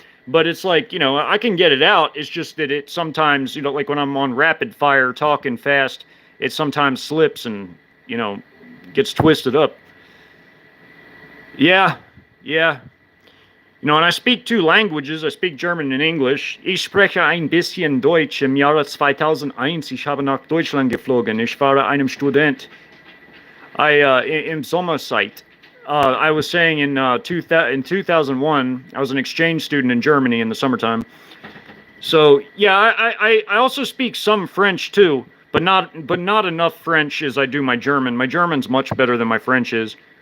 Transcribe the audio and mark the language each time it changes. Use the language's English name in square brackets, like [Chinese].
[English] But it's like, I can get it out. It's just that it sometimes, like when I'm on rapid fire talking fast, it sometimes slips and, gets twisted up. Yeah. And I speak 2 languages. I speak German and English. [German] Ich spreche ein bisschen Deutsch. Im Jahre 2001, ich habe nach Deutschland geflogen. Ich war einem Student. Im Sommerzeit. [English] I was saying in 2001, I was an exchange student in Germany in the summertime. So yeah, I also speak some French too, but not enough French as I do my German. My German's much better than my French is.